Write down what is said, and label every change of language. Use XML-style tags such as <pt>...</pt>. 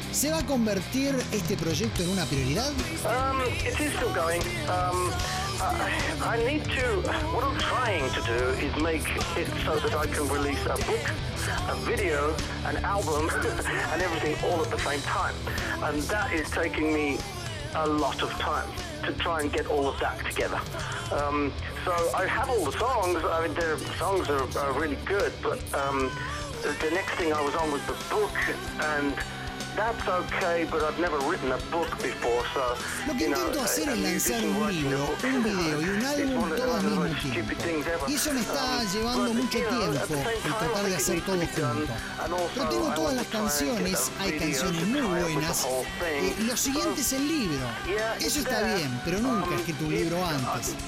<es>¿Se va a convertir este proyecto en una prioridad?</es> <en>It is still going. What I'm trying to do is make it so that I can release a book, a video, an album, and everything all at the same time. And that is taking me a lot of time to try and get all of that together. So I have all the songs. I mean, the songs are really good, but the next thing I was on was the book, and that's okay, but I've never written a book before, so...</en> <es>Lo que intento hacer es lanzar un libro, un video y un álbum todo al mismo tiempo. Y eso me está llevando mucho tiempo, el tratar de hacer todo junto. Pero tengo todas las canciones, hay canciones muy buenas. Lo siguiente es el libro. Eso está bien, pero nunca escrito un libro antes.</es>